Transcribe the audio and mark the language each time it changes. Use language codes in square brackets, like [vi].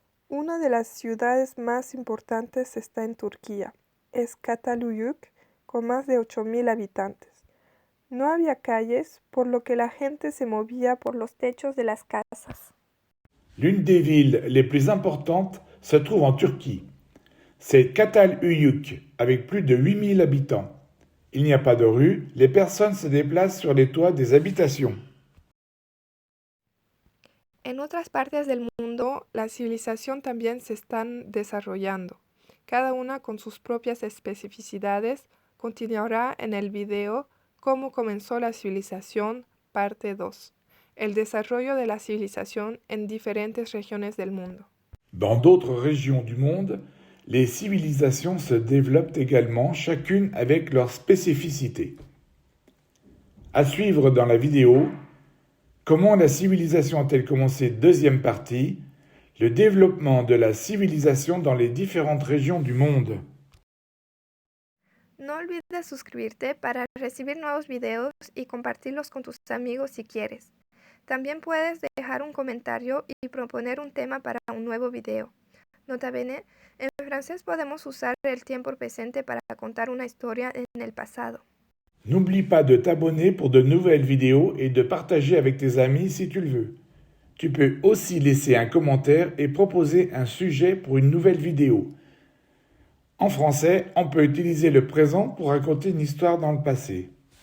[es] Una de las ciudades más importantes está en Turquía. Es Cataluyuk, con más de 8000 habitantes. No había calles, por lo que la gente se movía por los techos de las casas. [fr] L'une des villes les plus importantes se trouve en Turquie. C'est Cataluyuk, avec plus de 8000 habitants. Il n'y a pas de rue, les personnes se déplacent sur les toits des habitations. [es] En otras partes del mundo, la civilización también se están desarrollando. Cada una con sus propias especificidades. Continuará en el video Cómo comenzó la civilización, parte 2. El desarrollo de la civilización en diferentes regiones del mundo. [fr] Dans d'autres régions du monde, les civilisations se développent également, chacune avec leur spécificité. À suivre dans la vidéo, comment la civilisation a-t-elle commencé, deuxième partie, le développement de la civilisation dans les différentes régions du monde. [es] No olvides suscribirte para recibir nuevos videos y compartirlos con tus amigos si quieres. También puedes dejar un comentario y proponer un tema para un nuevo video. Nota bene, en francés podemos usar el tiempo presente para contar una historia en el pasado. [fr] N'oublie pas de t'abonner pour de nouvelles vidéos et de partager avec tes amis si tu le veux. Tu peux aussi laisser un commentaire et proposer un sujet pour une nouvelle vidéo. En français, on peut utiliser le présent pour raconter une histoire dans le passé.